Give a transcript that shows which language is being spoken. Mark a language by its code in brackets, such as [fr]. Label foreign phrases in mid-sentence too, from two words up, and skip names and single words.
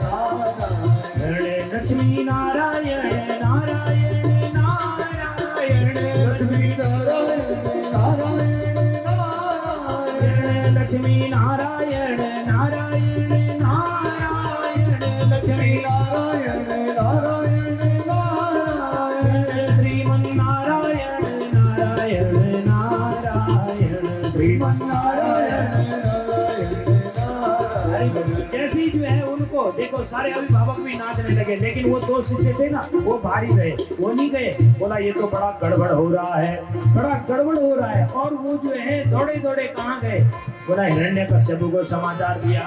[hi] नारायण, लक्ष्मी नारायण नारायण नारायण, लक्ष्मी नारायण नारायण नारायण, लक्ष्मी नारायण नारायण नारायण, लक्ष्मी नारायण नारायण नारायण, श्रीमन नारायण नारायण नारायण, श्रीमन नारायण नारायण नारायण। जैसे ही जो है उनको देखो सारे अभिभावक भी नाचने लगे, लेकिन वो दो शिष्य थे ना वो बाहर ही रहे, वो नहीं गए। बोला ये तो बड़ा गड़बड़ हो रहा है, बड़ा गड़बड़ हो रहा है। और वो जो है दौड़े दौड़े कहाँ गए, बोला हिरण्यकश्यप को समाचार दिया।